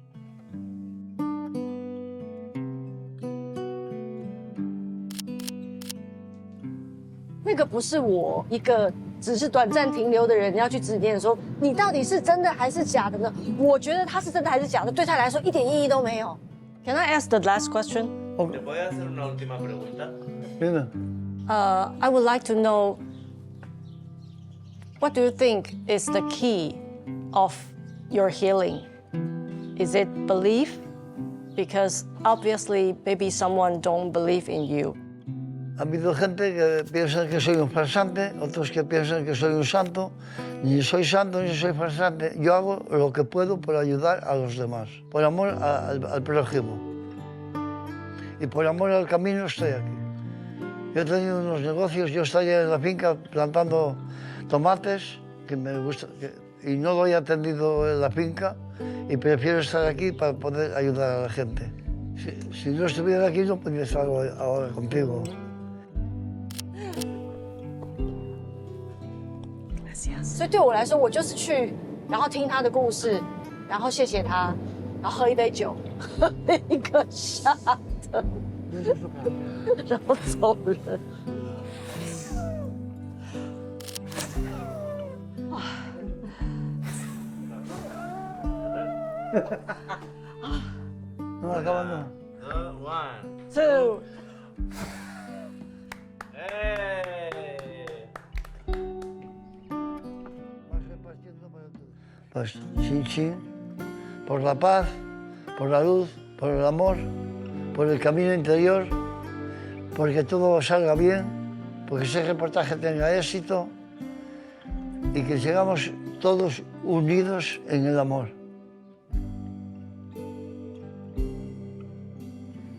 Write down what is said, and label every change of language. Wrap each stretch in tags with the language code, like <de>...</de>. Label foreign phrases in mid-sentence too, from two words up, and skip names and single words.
<zh>那个不是我一个只是短暂停留的人要去指点说你到底是真的还是假的呢？我觉得他是真的还是假的，对他来说一点意义都没有。</zh> <en>Can I ask the last question?</en> <es>¿Te puedo hacer una última pregunta?</es> <en>I would like to know, what do you think is the key of your healing? Is it belief? Because obviously, maybe someone don't believe in you.</en> <es>Ha habido gente que piensa que soy un farsante, otros que piensan que soy un santo. Ni soy santo ni soy farsante. Yo hago lo que puedo por ayudar a los demás, por amor al prójimo. Y por amor al camino estoy aquí. Yo he tenido unos negocios, yo estoy en la finca plantando tomates, que me gusta, y no doy atendido en la finca, y prefiero estar aquí para poder ayudar a la gente. Si no estuviera aquí no podría estar ahora contigo. Gracias.</es> <zh>所以对我来说，我就是去，然后听他的故事，然后谢谢他，然后喝一杯酒，喝一个下的。然后走人。</zh> <es>No, acabando. 1, 2. Pues, chin, por la paz, por la luz, por el amor, por el camino interior, porque todo salga bien, porque ese reportaje tenga éxito y que sigamos todos unidos en el amor.</es>